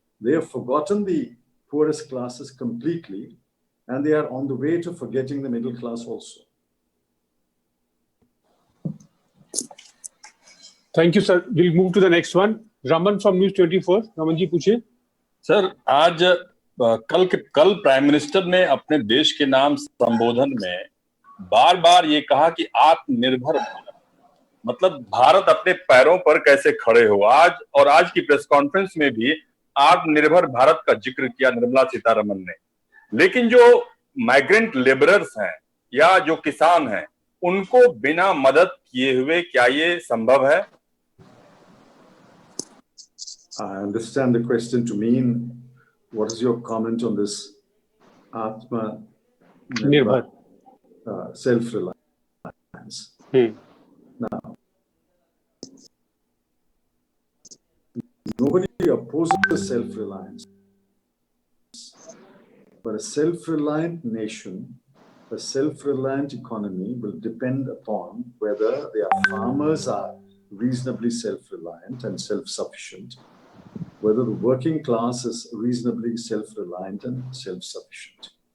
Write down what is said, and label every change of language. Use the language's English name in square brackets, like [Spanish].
[English] They have forgotten the poorest classes completely, and they are on the way to forgetting the middle class also. Thank you, sir. We'll move to the next one. Raman from News 24. Raman ji, [Hindi] पूछिए. Sir, आज कल prime minister ने अपने देश के नाम संबोधन में बार-बार ये कहा कि आत्मनिर्भर भारत, मतलब भारत अपने पैरों पर कैसे खड़े हो। आज की प्रेस कॉन्फ्रेंस में भी आत्मनिर्भर भारत का जिक्र किया निर्मला सीतारमन ने। लेकिन जो माइग्रेंट लेबरर्स हैं या जो किसान हैं, उनको बिना मदद किए हुए क्या ये संभव है? [English] I understand the question to mean, what is your comment on this Atma Nirbhar, self-reliance? Now, nobody opposes self-reliance, but a self-reliant nation, a self-reliant economy will depend upon whether their farmers are reasonably self-reliant and self-sufficient, whether the working class is reasonably self-reliant and self-sufficient.